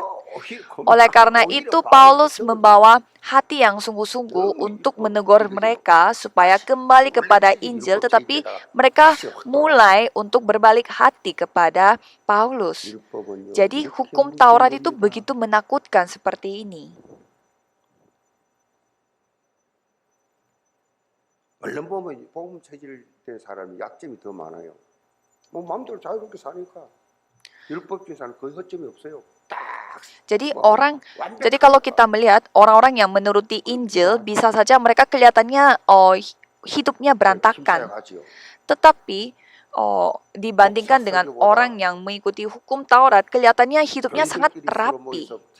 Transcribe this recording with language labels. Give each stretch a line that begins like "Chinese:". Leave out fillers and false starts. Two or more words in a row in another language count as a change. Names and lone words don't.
Indonesian: Oleh karena itu, Paulus membawa hati yang sungguh-sungguh untuk menegur mereka supaya kembali kepada Injil, tetapi mereka mulai untuk berbalik hati kepada Paulus. Jadi hukum Taurat itu begitu menakutkan seperti ini.
Korean: 얼른 보면 복음 체질된 사람이 약점이 더 많아요. 뭐 마음대로 자유롭게 사니까 율법주의자는 거의 허점이 없어요.
Indonesian: Jadi kalau kita melihat orang-orang yang menuruti Injil, bisa saja mereka kelihatannya hidupnya berantakan. Tetapi dibandingkan dengan orang yang mengikuti hukum Taurat, kelihatannya hidupnya sangat rapi.